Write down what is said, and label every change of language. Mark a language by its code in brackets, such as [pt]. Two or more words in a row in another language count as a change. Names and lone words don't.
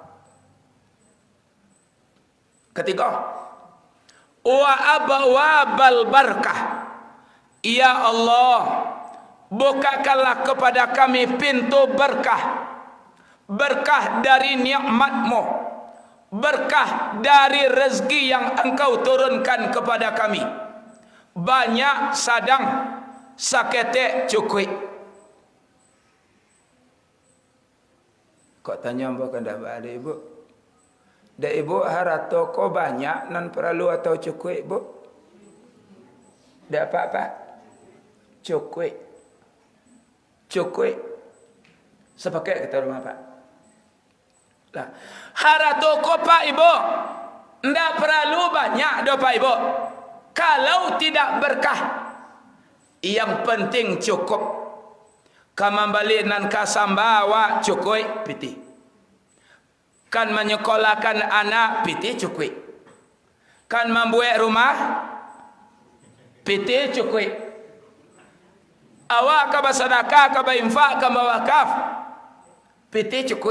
[id] Ketiga, [ar] وأبواب البركة يا الله, [id] bukakanlah kepada kami pintu berkah, berkah dari nikmat-Mu, berkah dari rezeki yang engkau turunkan kepada kami. [min] Banyak sadang saketek cukui. Kok tanya bukan dah ada ibu? Dah ibu harato ko banyak nan perlu atau cukui ibu? Dah apa-apa? Cukui. Cukui. Sepakai kita rumah Pak. Lah, harato ko Pak Ibu, ndak perlu banyak do Pak Ibu. [id] Kalau tidak berkah, yang penting cukup. [min] Kamambali nan kasambawa cukui piti. Kan menyekolahkan anak piti cukui. Kan membuat rumah piti cukui. Awak ka bersedekah, ka berinfak, ka berwakaf piti cukui.